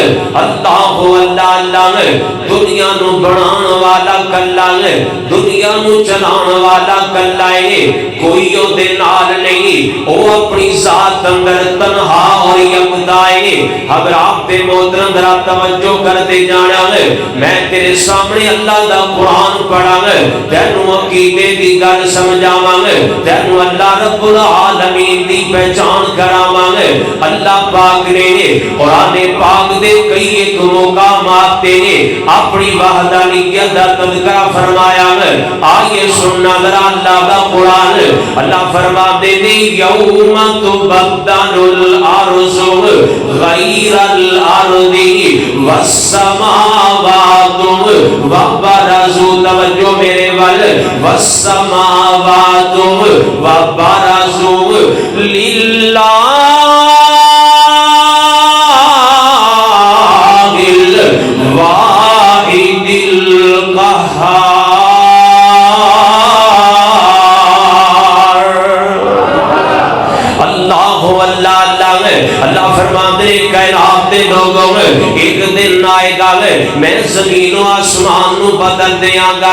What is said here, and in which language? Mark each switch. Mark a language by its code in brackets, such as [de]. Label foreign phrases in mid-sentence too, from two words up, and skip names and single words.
[pa] اللہ اللہ اللہ ہے، دنیا نو بنان والا کلا ہے، دنیا نو چلان والا کلا ہے، کوئی او دے نال نہیں. او اپنی ذات اندر تنہا اور یکتا ہے. [ur] حضرات پہ محترم ذرا توجہ کرتے جانا ہے. [pa] میں تیرے سامنے اللہ دا قرآن پڑھا ہے، تینوں عقیدے دی گل سمجھاواں گے، تینوں اللہ [ar] رب العالمین [pa] دی پہچان کراواں گے. اللہ پاک نے قرآن پاک دے کئی ایک مقامات تے اپنی وحدانیت دا تذکرہ فرمایا ہے. آئیے سننا ذرا اللہ دا قرآن. اللہ فرماتے نے [ar] یوم تبدل الارض غیر الارض والسماوات وبرزوا، [pa] توجہ میرے ول، [ar] والسماوات وبرزوا للہ الواحد القہار. [pa] اللہ فرماتے ہیں کائنات دے لوگوں ایک دن آئے گا میں زمین و آسمان نو بدل دیاں گا.